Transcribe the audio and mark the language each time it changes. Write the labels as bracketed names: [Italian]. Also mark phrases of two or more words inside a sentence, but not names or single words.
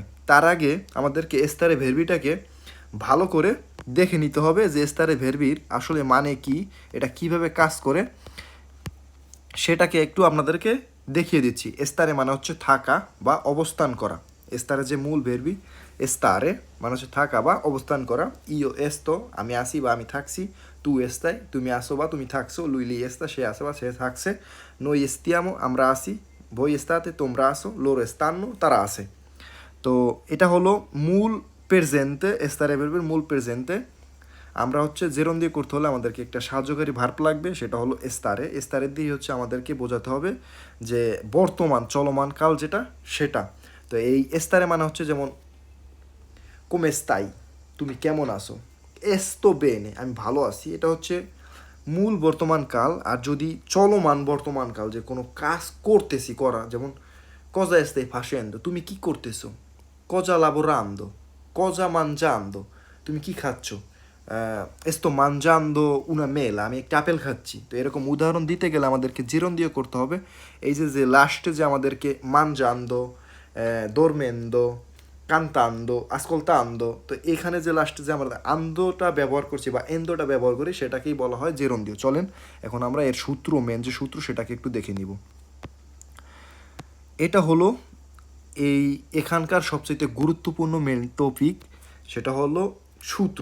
[Bangla] তার আগে আমাদেরকে এস্তারে ভেরবিটাকে ভালো করে দেখে নিতে হবে যে এস্তারে ভেরবির আসলে মানে কি, এটা কিভাবে কাজ করে সেটাকে একটু আপনাদেরকে দেখিয়ে দিচ্ছি। এস্তারে মানে হচ্ছে থাকা বা অবস্থান করা। এস্তারে যে মূল ভেরবি এস্তারে মানে হচ্ছে থাকা বা অবস্থান করা। [Italian] io sto [Bangla] আমি আসি বা আমি থাকছি, [Italian] tu stai [Bangla] তুমি আসো বা তুমি থাকছো, [Italian] lui lei sta [Bangla] সে আসে বা সে থাকছে, [Italian] noi estiamo [Bangla] আমরা আসি, [Italian] voi estate [Bangla] তোমরা আসো, [Italian] loro stanno তারা আসে। [Bangla] তো এটা হলো মূল প্রেজেন্টে, এস্তারে ভেরবের মূল প্রেজেন্টে। আমরা হচ্ছে জেরুন্দিও করতে হলে আমাদেরকে একটা সাহায্যকারী ভার্ব লাগবে, সেটা হলো এস্তারে। এস্তারের দিয়ে হচ্ছে আমাদেরকে বোঝাতে হবে যে বর্তমান চলমান কাল যেটা সেটা। তো এই এস্তারে মানে হচ্ছে যেমন [Italian] come stai [Bangla] তুমি কেমন আছো, [Italian] esto bene [Bangla] আমি ভালো আছি, এটা হচ্ছে মূল বর্তমান কাল। আর যদি চলমান বর্তমান কাল, যে কোনো কাজ করতেছি করা, যেমন [Italian] cosa stai facendo [Bangla] তুমি কি করতেছো, [Italian] cosa lavorando, cosa mangiando [Bangla] তুমি কি খাচ্ছ, [Italian] sto mangiando una mela [Bangla] আমি একটা আপেল খাচ্ছি। তো এরকম উদাহরণ দিতে গেলে আমাদেরকে জেরুন্দিও করতে হবে। এই যে লাস্টে যে আমাদেরকে [Italian] mangiando, dormendo, cantando, ascoltando, [Bangla] তো এখানে যে লাস্টে যে আমরা আন্দোটা ব্যবহার করছি বা এন্দোটা ব্যবহার করি সেটাকেই বলা হয় জেরুন্দিও। চলেন এখন আমরা এর সূত্র, মেন যে সূত্র সেটাকে একটু দেখে নিব। এটা হলো এই এখানকার সবচেয়ে গুরুত্বপূর্ণ মেন টপিক, সেটা হলো সূত্র।